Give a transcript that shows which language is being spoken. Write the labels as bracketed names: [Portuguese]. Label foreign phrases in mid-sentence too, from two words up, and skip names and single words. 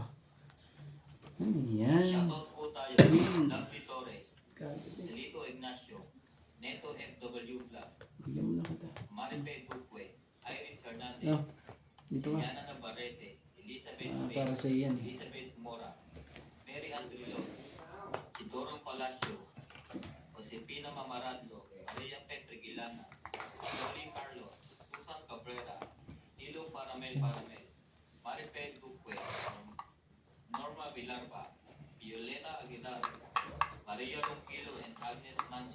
[Filipino] Ayan. Shoutout po tayo. Lovely Torres, Celito Ignacio, Neto FW Vlog, Bigyan mo na kita. Marife Duque, Iris Oh, Hernandez, dito ka. Yana Navarrete, Elizabeth Para sa iyan. Elizabeth Mora, Mary Andrillo, Isidoro Palacio, Josepina Mamaradlo, Maria Petri Gilana, Jolie Carlos, Susan Cabrera, Tilo Paramel, Marife Duque, Norma Villarba, Violeta Aguilar, Maria Ronquillo, and Agnes Manson.